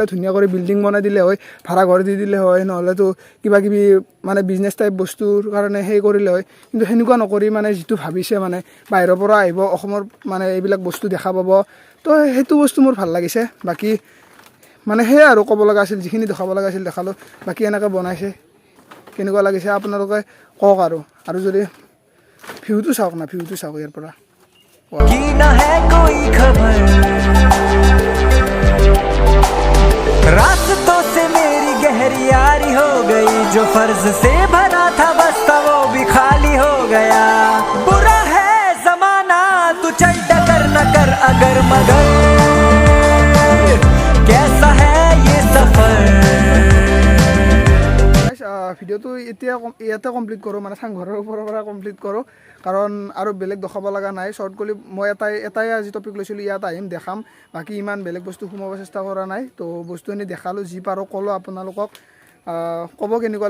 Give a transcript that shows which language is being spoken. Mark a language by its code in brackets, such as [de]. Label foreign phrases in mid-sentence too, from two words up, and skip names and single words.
[as] ধুনীয়া কৰি বিল্ডিং বনাই দিলে হয় ভাড়া ঘৰ দি দিলে হয় নহ'লেতো কিবা কিবি মানে [en] business type [as] বস্তুৰ কাৰণে সেই কৰিলে হয় কিন্তু সেনেকুৱা নকৰি মানে যিটো ভাবিছে মানে বাহিৰৰ পৰা আহিব অসমৰ মানে এইবিলাক বস্তু দেখা পাব তো সেইটো বস্তু মোৰ ভাল লাগিছে বাকী মানে সেয়াই আৰু ক'ব লগা আছিল যিখিনি দেখাব লগা আছিল দেখালোঁ বাকী এনেকৈ বনাইছে কেনেকুৱা লাগিছে আপোনালোকে কওক আৰু যদি ভিউটো চাওক না ভিউটো চাওক ইয়াৰ পৰা [hi] की ना है कोई खबर रास्तों से मेरी गहरी यारी हो गई जो फर्ज से भरा था बस्ता वो भी खाली हो गया बुरा है जमाना तू चल डकर न कर अगर मगर कैसा है ये सफर [as] ভিডিঅ'টো এতিয়া ইয়াতে কমপ্লিট কৰোঁ মানে চাংঘৰৰ ওপৰৰ পৰা কমপ্লিট কৰোঁ কাৰণ আৰু বেলেগ দেখাব লগা নাই শ্বৰ্ট কৰি মই এটাই আজি টপিক লৈছিলোঁ ইয়াত আহিম দেখাম বাকী ইমান বেলেগ বস্তু সোমাব চেষ্টা কৰা নাই তো বস্তুখিনি দেখালোঁ যি পাৰোঁ ক'লোঁ আপোনালোকক ক'ব কেনেকুৱা